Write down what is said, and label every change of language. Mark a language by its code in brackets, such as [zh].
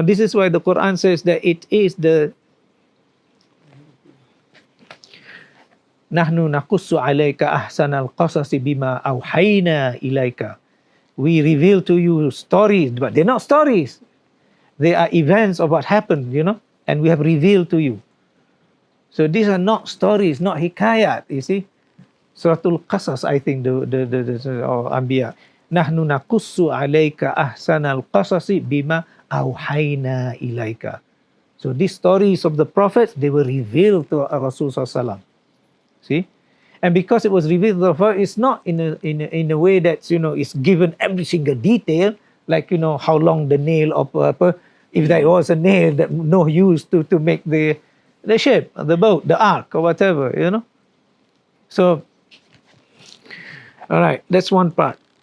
[en] This is why the Quran says that it is the [ar] نحن نقص عليك أحسن القصص بما أوحينا إليك. [en] We reveal to you stories, but they're not stories. They are events of what happened, and we have revealed to you. So these are not stories, not hikayat, you see. Suratul Qasas, I think, or Anbiya. [ar] نحن نقص عليك أحسن القصص بما أوحينا إليك. [en] So these stories of the prophets, they were revealed to Rasul Sallallahu Alaihi Wasallam. See, and because it was revealed to the prophet, it's not in a way that is given every single detail, like how long the nail of if there was a nail that Noah used to make the ship, the boat, the ark, or whatever, So, all right, that's one part.